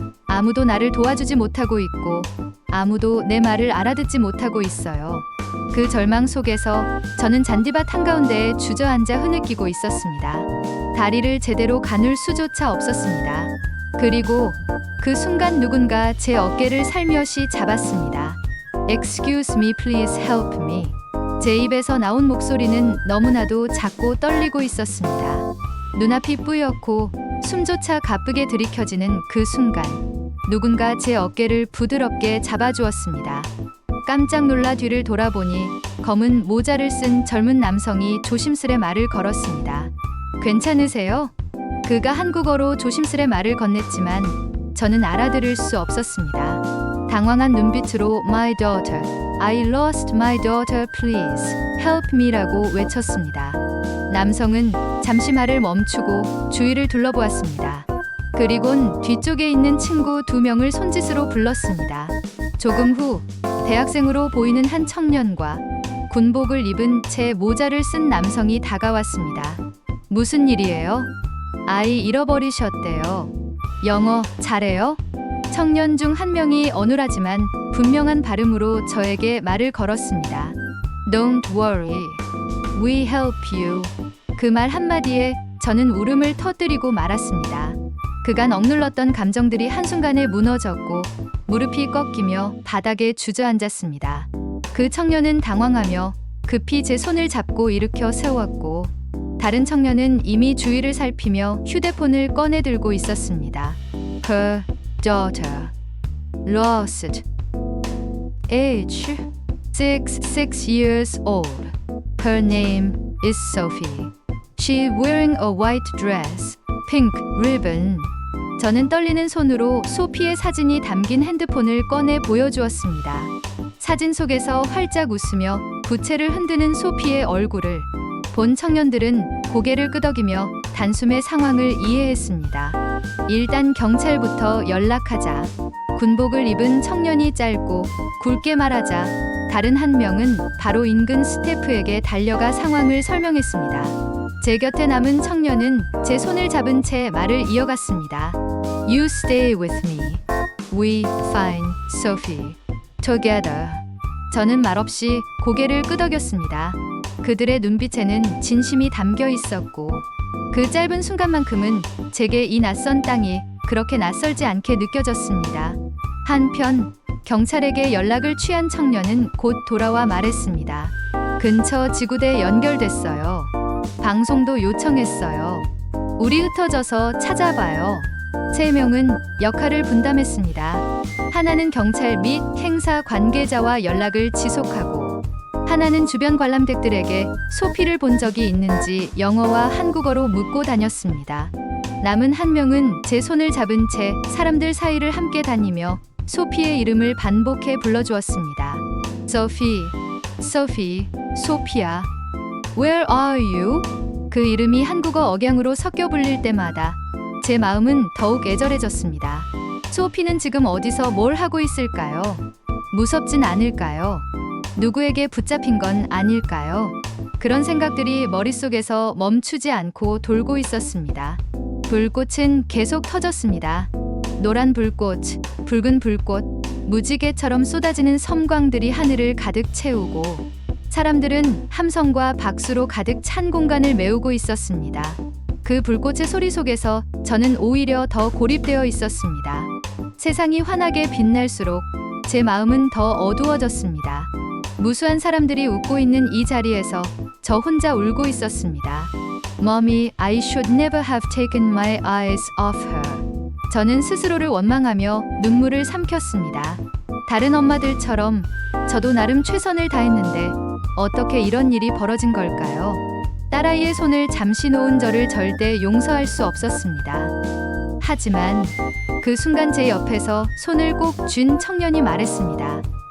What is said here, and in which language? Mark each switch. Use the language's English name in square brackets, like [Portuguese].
[Korean] 아무도 나를 도와주지 못하고 있고 아무도 내 말을 알아듣지 못하고 있어요. 그 절망 속에서 저는 잔디밭 한가운데에 주저앉아 흐느끼고 있었습니다. 다리를 제대로 가눌 수조차 없었습니다. 그리고 그 순간 누군가 제 어깨를 살며시 잡았습니다. [English] Excuse me, please help me. [Korean] 제 입에서 나온 목소리는 너무나도 작고 떨리고 있었습니다. 눈앞이 뿌옇고 숨조차 가쁘게 들이켜지는 그 순간 누군가 제 어깨를 부드럽게 잡아주었습니다. 깜짝 놀라 뒤를 돌아보니 검은 모자를 쓴 젊은 남성이 조심스레 말을 걸었습니다. 괜찮으세요? 그가 한국어로 조심스레 말을 건넸지만 저는 알아들을 수 없었습니다. 당황한 눈빛으로 [English] My daughter, I lost my daughter, please help me라고 [Korean] 외쳤습니다. 남성은 잠시 말을 멈추고 주위를 둘러보았습니다. 그리곤 뒤쪽에 있는 친구 2명을 손짓으로 불렀습니다. 조금 후 대학생으로 보이는 한 청년과 군복을 입은 제 모자를 쓴 남성이 다가왔습니다. 무슨 일이에요? 아이 잃어버리셨대요. 영어 잘해요? 청년 중 한 명이 어눌하지만 분명한 발음으로 저에게 말을 걸었습니다. [English] Don't worry, we help you. [Korean] 그 말 한마디에 저는 울음을 터뜨리고 말았습니다. 그간 억눌렀던 감정들이 한순간에 무너졌고 무릎이 꺾이며 바닥에 주저앉았습니다. 그 청년은 당황하며 급히 제 손을 잡고 일으켜 세웠고 다른 청년은 이미 주위를 살피며 휴대폰을 꺼내 들고 있었습니다. [English] Her daughter lost age 6 years old. Her name is Sophie. She wearing a white dress, pink ribbon. [Korean] 저는 떨리는 손으로 소피의 사진이 담긴 핸드폰을 꺼내 보여주었습니다. 사진 속에서 활짝 웃으며 부채를 흔드는 소피의 얼굴을 본 청년들은 고개를 끄덕이며 단숨에 상황을 이해했습니다. 일단 경찰부터 연락하자. 군복을 입은 청년이 짧고 굵게 말하자 다른 한 명은 바로 인근 스태프에게 달려가 상황을 설명했습니다. 제 곁에 남은 청년은 제 손을 잡은 채 말을 이어갔습니다. [English] You stay with me. We find Sophie together. [Korean] 저는 말없이 고개를 끄덕였습니다. 그들의 눈빛에는 진심이 담겨 있었고 그 짧은 순간만큼은 제게 이 낯선 땅이 그렇게 낯설지 않게 느껴졌습니다. 한편 경찰에게 연락을 취한 청년은 곧 돌아와 말했습니다. 근처 지구대에 연결됐어요. 방송도 요청했어요. 우리 흩어져서 찾아봐요. 3명은 역할을 분담했습니다. 하나는 경찰 및 행사 관계자와 연락을 지속하고 하나는 주변 관람객들에게 소피를 본 적이 있는지 영어와 한국어로 묻고 다녔습니다. 남은 한 명은 제 손을 잡은 채 사람들 사이를 함께 다니며 소피의 이름을 반복해 불러주었습니다. [English] Sophie, Sophie, 소피야. Where are you? [Korean] 그 이름이 한국어 억양으로 섞여 불릴 때마다 제 마음은 더욱 애절해졌습니다. 소피는 지금 어디서 뭘 하고 있을까요? 무섭진 않을까요? 누구에게 붙잡힌 건 아닐까요? 그런 생각들이 머릿속에서 멈추지 않고 돌고 있었습니다. 불꽃은 계속 터졌습니다. 노란 불꽃, 붉은 불꽃, 무지개처럼 쏟아지는 섬광들이 하늘을 가득 채우고 사람들은 함성과 박수로 가득 찬 공간을 메우고 있었습니다. 그 불꽃의 소리 속에서 저는 오히려 더 고립되어 있었습니다. 세상이 환하게 빛날수록 제 마음은 더 어두워졌습니다. 무수한 사람들이 웃고 있는 이 자리에서 저 혼자 울고 있었습니다. [English] Mommy, I should never have taken my eyes off her. [Korean] 저는 스스로를 원망하며 눈물을 삼켰습니다. 다른 엄마들처럼 저도 나름 최선을 다했는데 어떻게 이런 일이 벌어진 걸까요? 딸아이의 손을 잠시 놓은 저를 절대 용서할 수 없었습니다. 하지만 그 순간 제 옆에서 손을 꼭 쥔 청년이 말했습니다.